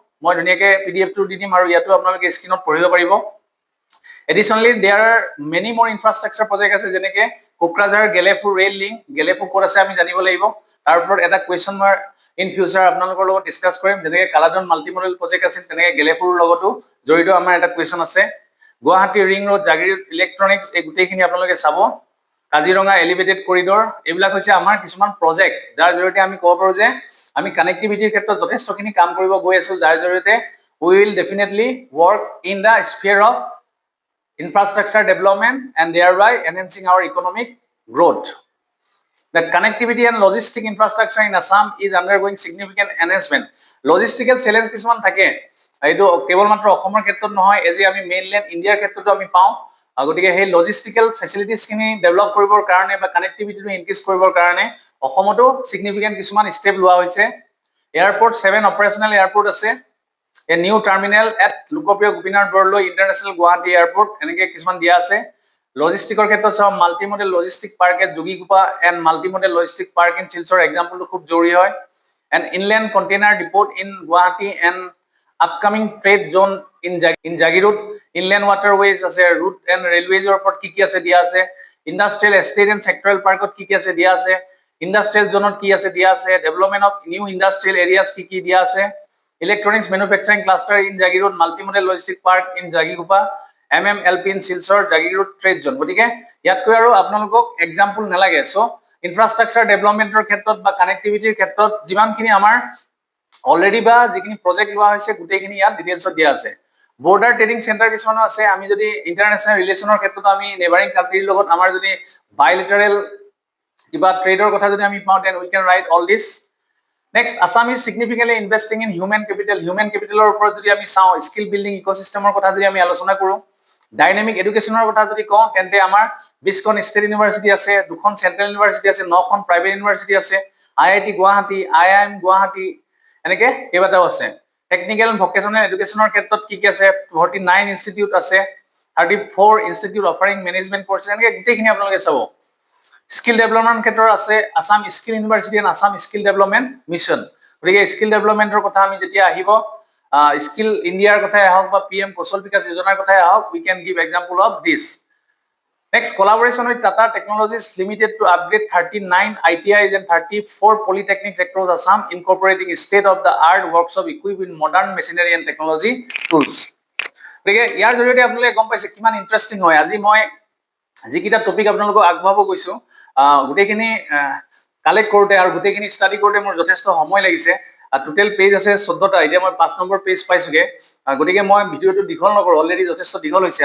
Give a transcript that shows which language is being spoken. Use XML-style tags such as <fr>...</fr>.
<as>মই ধুনীয়াকৈ PDF-টো দি দিম আৰু ইয়াতো আপোনালোকে স্ক্ৰীণত পঢ়িব পাৰিব. এডিশ্যনেলি</as> <en>there are many more infrastructure project</en> <as>আছে, যেনেকৈ কোকৰাঝাৰ গেলেফু ৰেল লিংক, গেলেফু ক'ত আছে আমি জানিব লাগিব, তাৰ ওপৰত এটা কুৱেশ্যন মই ইন ফিউচাৰ আপোনালোকৰ লগত ডিছকাছ কৰিম. যেনেকৈ কালাডন মাল্টিমডেল প্ৰজেক্ট আছিল, তেনেকৈ গেলেফুৰ লগতো জড়িত আমাৰ এটা কুৱেশ্যন আছে. Guwahati ring road, Jagiroad electronics, এই গোটেইখিনি আপোনালোকে চাব. কাজিৰঙা এলিভেটেড কৰিডৰ, এইবিলাক হৈছে আমাৰ কিছুমান প্ৰজেক্ট যাৰ জৰিয়তে আমি ক'ব পাৰোঁ যে আমি কানেক্টিভিটিৰ ক্ষেত্ৰত যথেষ্টখিনি কাম কৰিব গৈ আছো, যাৰ জৰিয়তে</as> <en>we will definitely work in the sphere of infrastructure development and thereby enhancing our economic growth. The connectivity and logistic infrastructure in Assam is undergoing significant enhancement.</en> <as>Logistical challenge কিছুমান থাকে, এইটো কেৱল মাত্ৰ অসমৰ ক্ষেত্ৰত নহয়, এজ আমি মেইনল্যান্ড ইণ্ডিয়াৰ ক্ষেত্ৰতো আমি পাওঁ। গতিকে সেই লজিষ্টিকেল ফেচিলিটিজখিনি ডেভেলপ কৰিবৰ কাৰণে বা কানেক্টিভিটিটো ইনক্ৰিজ কৰিবৰ কাৰণে অসমতো সিগনিফিকেন্ট কিছুমান ষ্টেপ লোৱা হৈছে। এয়াৰপোৰ্ট 7 অপাৰেশনাল এয়াৰপোৰ্ট আছে,</as> <en>a new terminal at Lukopio Gopinath Borloi International Guwahati Airport</en> <as>এনেকে কিছুমান দিয়া আছে। লজিষ্টিকৰ ক্ষেত্ৰত চাও multi modal logistic park at যোগীগোপা and multi modal logistic park in Silchar এক্সাম্পলটো খুব জৰুৰী হয়। And inland container depot in Guwahati and upcoming trade Jon in Jagiroad, inland waterways আছে, ৰুট এণ্ড ৰেলৱেজৰ ওপৰত কি আছে দিয়া আছে, ইণ্ডাষ্ট্ৰিয়েল এষ্টেট এণ্ড ছেক্টৰেল পাৰ্কত কি আছে দিয়া আছে, ইণ্ডাষ্ট্ৰিয়েল জোনত কি আছে দিয়া আছে, development of new industrial areas কি দিয়া আছে, electronics manufacturing cluster in Jagiroad, multi modal logistic park in জাগিগোপা, MMLP in Silchar, Jagiroad trade জোন। গতিকে ইয়াতকৈ আৰু আপোনালোকক এক্সাম্পল নালাগে। চ' ইনফ্ৰাষ্ট্ৰাকচাৰ ডেভেলপমেণ্টৰ ক্ষেত্ৰত বা কানেক্টিভিটিৰ ক্ষেত্ৰত যিমানখিনি আমাৰ অলৰেডি বা যিখিনি প্ৰজেক্ট লোৱা হৈছে গোটেইখিনি ইয়াত ডিটেইলছত দিয়া আছে। বৰ্ডাৰ ট্ৰেডিং চেণ্টাৰ কিছুমানো আছে। আমি যদি ইণ্টাৰনেশ্যনেল ৰিলেশ্যনৰ ক্ষেত্ৰত আমি নেবাৰিং কাণ্ট্ৰিৰ লগত আমাৰ যদি বাইলেটাৰেল কিবা ট্ৰেডৰ কথা যদি আমি পাওঁ,</as> <en>Then we can write all this. Next, Assam is significantly investing in human capital.</en> <as>Human কেপিটেলৰ ওপৰত যদি আমি চাওঁ, স্কিল বিল্ডিং ইক'চিষ্টেমৰ কথা যদি আমি আলোচনা কৰোঁ, ডাইনামিক এডুকেশ্যনৰ কথা যদি কওঁ, তেন্তে আমাৰ 20খন ষ্টেট ইউনিভাৰ্চিটি আছে, 2খন চেণ্ট্ৰেল ইউনিভাৰ্চিটি আছে, 9খন প্ৰাইভেট ইউনিভাৰ্চিটি আছে, IIT গুৱাহাটী, IIM গুৱাহাটী, এনেকে কেইবাটাও আছে। টেকনিকেল ভকেশ্যনেল এডুকেশ্যনৰ ক্ষেত্ৰত কি আছে, 49 ইনষ্টিটিউট আছে, 34 ইনষ্টিটিউট অফাৰিং মেনেজমেণ্ট কৰ্চেছ, এনেকে গোটেইখিনি আপোনালোকে চাব। স্কিল ডেভেলপমেণ্ট ক্ষেত্ৰত আছে Assam skill university and Assam skill development mission. গতিকে স্কিল ডেভেলপমেণ্টৰ কথা আমি যেতিয়া আহিব, স্কিল ইণ্ডিয়াৰ কথাই আহক বা PM কৌশল বিকাশ যোজনাৰ কথাই আহক,</as> <en>We can give example of this. Next, collaboration with Tata Technologies Limited to upgrade 39 ITIs and 34 polytechnics across Assam, incorporating state-of-the-art workshop equipped with modern machinery and technology tools.</en> <as>গতিকে ইয়াৰ জৰিয়তে আপোনালোকে গম পাইছে কিমান ইণ্টাৰেষ্টিং হয়। আজি মই যিকেইটা টপিক আপোনালোকক আগবঢ়াব গৈছো, গোটেইখিনি কালেক্ট কৰোঁতে আৰু গোটেইখিনি ষ্টাডি কৰোঁতে মোৰ যথেষ্ট সময় লাগিছে। টোটেল পেজ আছে 14টা, এতিয়া মই 5 নম্বৰ পেজ পাইছোগে। গতিকে মই ভিডিঅ'টো দীঘল নকৰোঁ, অলৰেডি যথেষ্ট দীঘল হৈছে।</as>